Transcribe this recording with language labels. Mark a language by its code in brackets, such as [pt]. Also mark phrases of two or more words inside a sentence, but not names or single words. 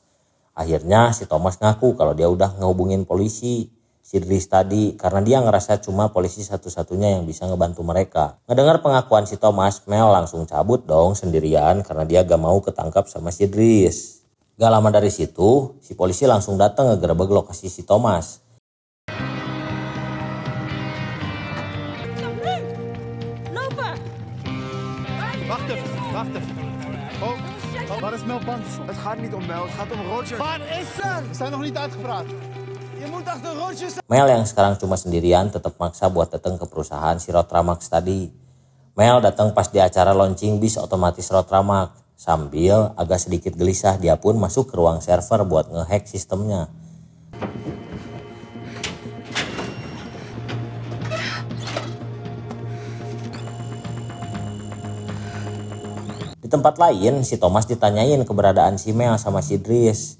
[id] Akhirnya si Thomas ngaku kalau dia udah ngehubungin polisi si Dries tadi karena dia ngerasa cuma polisi satu-satunya yang bisa ngebantu mereka. Ngedengar pengakuan si Thomas, Mel langsung cabut dong sendirian karena dia gak mau ketangkap sama si Dries. Gak lama dari situ, si polisi langsung datang ngegerebek lokasi si Thomas. [nl] Wacht even. Oh, waar is Mel Banderson? Het gaat niet om Mel, het gaat om Roger. Waar is ze? We zijn nog niet uitgepraat. Je moet achter Roger staan. [id] Mel yang sekarang cuma sendirian tetap maksa buat datang ke perusahaan si Rotramax tadi. Mel datang pas di acara launching bis otomatis Rotramax. Sambil agak sedikit gelisah dia pun masuk ke ruang server buat ngehack sistemnya. Di tempat lain si Thomas ditanyain keberadaan si Mel sama si Dries.